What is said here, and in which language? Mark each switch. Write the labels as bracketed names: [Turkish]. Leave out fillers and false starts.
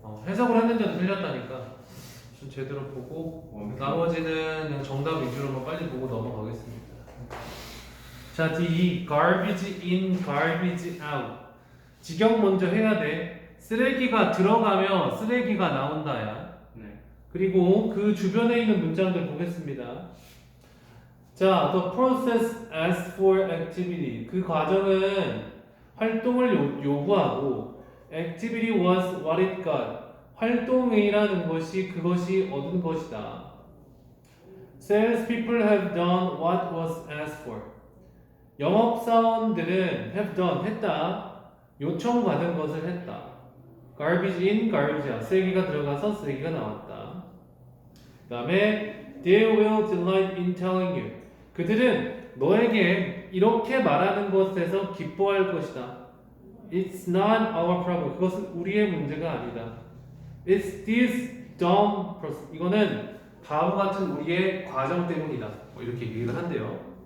[Korean] 해석을 했는데도 틀렸다니까 좀 제대로 보고 나머지는 그냥 정답 위주로만 빨리 보고 넘어가겠습니다 자 D [English] garbage in garbage out [Korean] 직역 먼저 해야 돼 쓰레기가 들어가면 쓰레기가 나온다야 네. 그리고 그 주변에 있는 문장들 보겠습니다 자, [English] the process asks for activity. [Korean] 그 과정은 활동을 요구하고 [English] activity was what it got. [Korean] 활동이라는 것이 그것이 얻은 것이다. [English] Salespeople have done what was asked for. [Korean] 영업사원들은 [English] have done, [Korean] 했다. 요청받은 것을 했다. [English] Garbage in, garbage out. [Korean] 쓰레기가 들어가서 쓰레기가 나왔다. 그 다음에 [English] They will delight in telling you. [Korean] 그들은 너에게 이렇게 말하는 것에서 기뻐할 것이다. [English] It's not our problem. [Korean] 그것은 우리의 문제가 아니다. [English] It's this dumb person. [Korean] 이거는 바보 같은 우리의 과정 때문이다. 뭐 이렇게 얘기를 한대요.